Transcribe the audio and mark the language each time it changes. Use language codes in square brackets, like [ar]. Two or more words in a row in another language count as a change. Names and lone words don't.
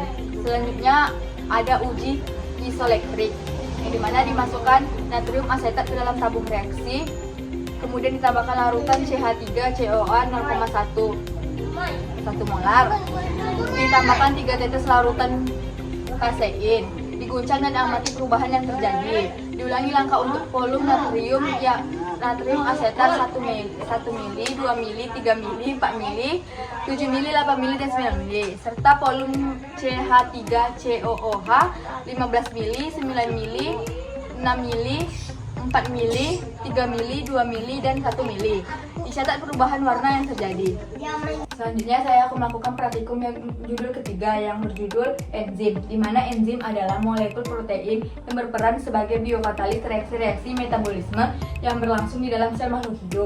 [id] Selanjutnya ada uji isoelektrik, yang dimana dimasukkan natrium asetat ke dalam tabung reaksi, kemudian ditambahkan larutan CH3COA 0,1 molar, ditambahkan 3 tetes larutan kasein, diguncang dan amati perubahan yang terjadi. Diulangi langkah untuk volume natrium asetat 1 ml, 2 ml, 3 ml, 4 ml, 7 ml, 8 ml, dan 9 ml, serta volume CH3COOH 15 ml, 9 ml, 6 ml, 4 ml, 3 ml, 2 ml, dan 1 ml. Dicatat perubahan warna yang terjadi. Selanjutnya saya akan melakukan praktikum yang judul ketiga yang berjudul enzim, di mana enzim adalah molekul protein yang berperan sebagai biokatalis reaksi-reaksi metabolisme yang berlangsung di dalam sel makhluk hidup.